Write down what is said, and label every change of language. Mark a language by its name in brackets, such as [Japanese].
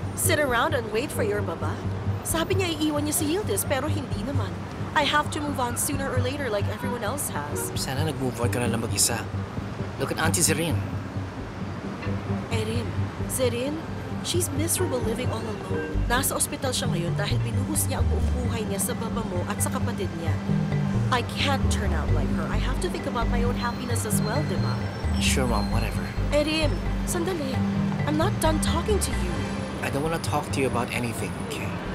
[English] Sit around and wait for your baba? [Filipino] Sabi niya iiwan niya si Yildiz, pero hindi naman. [English] I have to move on sooner or later like everyone else has. [Filipino] Sana nag-move on ka na lang mag-isa. [English] Look at Auntie Zerine. Erin, Zerin, she's miserable living all alone. [Filipino] Nasa ospital siya ngayon dahil binuhos niya ang buong buhay niya sa baba mo at sa kapatid niya. [English] I can't turn out like her. I have to think about my own happiness as well, diba? Sure, Mom, whatever. [Filipino] Erin, sandali. [English] I'm not done talking to you. I don't wanna talk to you about anything, okay?